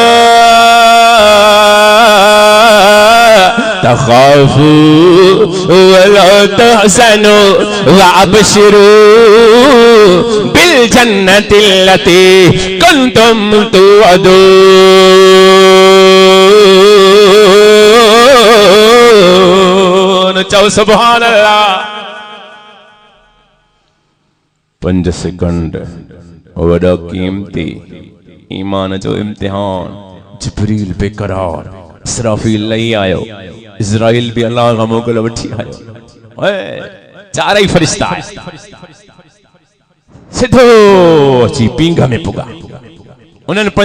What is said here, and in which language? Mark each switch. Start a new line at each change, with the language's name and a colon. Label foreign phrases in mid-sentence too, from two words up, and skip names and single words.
Arabic: تخافوا ولا تحزنوا وأبشروا بالجنة التي كنتم توعدون.
Sindhi: चओ
Arabic: سبحان الله.
Sindhi: 5 सेकंड वॾा कीमती, ईमान जो इम्तिहान। जिब्रील बेकरार, इसराफील लही आयो, इज़राइल भी अल्लाह का मोकल वठी आयो, चारई फरिश्ता सिधो अची पींघ में पुगा।